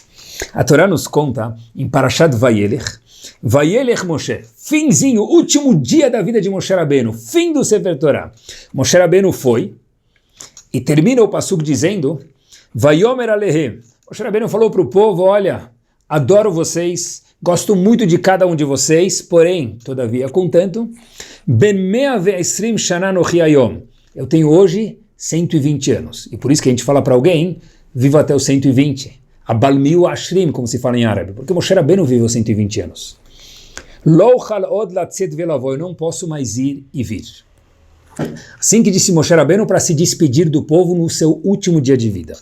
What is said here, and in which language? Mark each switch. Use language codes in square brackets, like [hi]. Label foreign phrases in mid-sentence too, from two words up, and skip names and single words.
[pt] A Torá nos conta em Parashat Vayelech Moshe, finzinho, último dia da vida de Moshe Rabbeinu, fim do [he] Sefer Torá. [pt] Moshe Rabbeinu foi e termina o passuco dizendo: [he] Vayomer Alehem. [pt] Moshe Rabbeinu falou para o povo: olha, adoro vocês, gosto muito de cada um de vocês, porém, todavia, contanto, [he] Ben mea ve'esrim shana nochi hayom. [pt] Eu tenho hoje 120 anos. E por isso que a gente fala para alguém: viva até os 120. [ar] Abalmiu ashrim, [pt] como se fala em árabe. Porque Moshe Rabbeinu viveu 120 anos. [he] Lo od latzet velavó, [pt] eu não posso mais ir e vir. Assim que disse Moshe Rabbeinu para se despedir do povo no seu último dia de vida.